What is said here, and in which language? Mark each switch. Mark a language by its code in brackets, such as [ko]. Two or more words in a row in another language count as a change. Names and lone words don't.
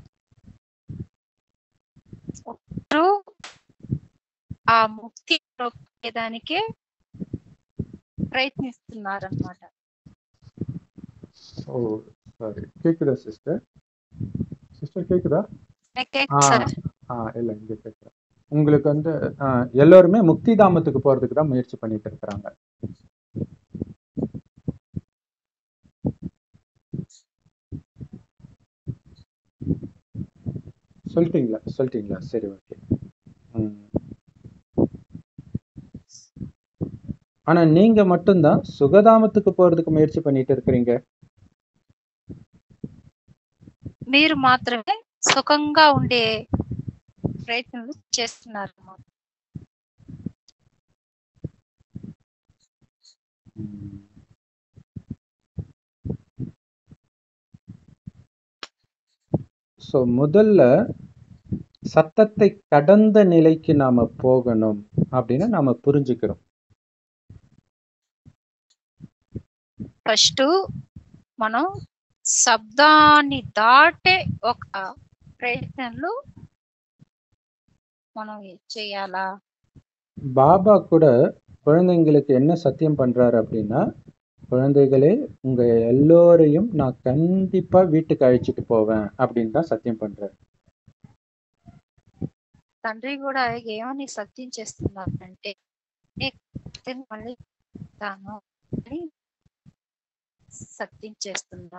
[te] ఆ ముక్తి దానికే ప్రయత్నిస్తున్నారన్నమాట. [ta] ஓ சாரி, கேக்குதா சிஸ்டர்? சிஸ்டர் கேக்குதா? இல்ல இங்க கேக்குதா? உங்களுக்கு வந்து எல்லாருமே முக்தி தாமத்துக்கு போறதுக்கு தான் முயற்சி பண்ணிட்டு இருக்கிறாங்க. சொல்லிட்டீங்களா? சரி, ஓகே. ஆனா நீங்க மட்டும்தான் சுகதாமத்துக்கு போறதுக்கு முயற்சி பண்ணிட்டு இருக்கிறீங்க. [te] మీరు మాత్రమే సుఖంగా ఉండే ప్రయత్నాలు చేస్తున్నారు. [ta] சோ முதல்ல சத்தத்தை கடந்த நிலைக்கு நாம போகணும் அப்படின்னு நாம புரிஞ்சுக்கிறோம். [te] ఫస్ట్ మనం శబ్దాన్ని దాటే ఒక ప్రయత్నంలో మనం చేయాలా? [ta] பாபா கூட குழந்தைங்களுக்கு என்ன சத்தியம் பண்றாரு அப்படின்னா, குழந்தைகளே உங்க எல்லோரையும் நான் கண்டிப்பா வீட்டுக்கு அழைச்சிட்டு போவேன் அப்படின்னு தான் சத்தியம் பண்றாரு. [te] తండ్రి కూడా ఏమని సత్యం చేస్తున్నారంటే, మళ్ళీ తాను சத்தியம் చేస్తున్నారు.